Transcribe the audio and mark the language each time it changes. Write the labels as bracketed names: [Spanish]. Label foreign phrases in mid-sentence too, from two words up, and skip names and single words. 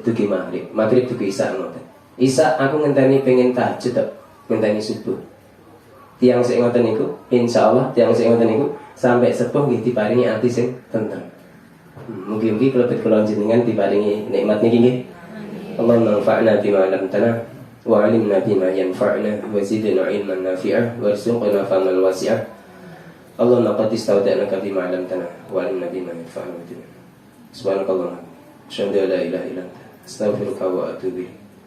[Javanese] Dugi maghrib. Maghrib dugi isya ngoten. Isya aku ngenteni pengen tahajud tok, ngenteni subuh. Tiang sing ngoten niku, insyaallah tiang sing ngoten niku sampai sepuh nggih diparingi ati sing tentrem. Mugi-mugi kelebet kula jenengan diparingi nikmat niki nggih. [Arabic] اللهم انفعنا بما علمتنا وعلمنا بما ينفعنا وزدنا علما نافعا وارزقنا فهما واسعا. اللهم قد استودعناك بما علمتنا وعلمنا بما ينفعنا. سبحانك اللهم أشهد أن لا إله إلا أنت أستغفرك وأتوب إليك.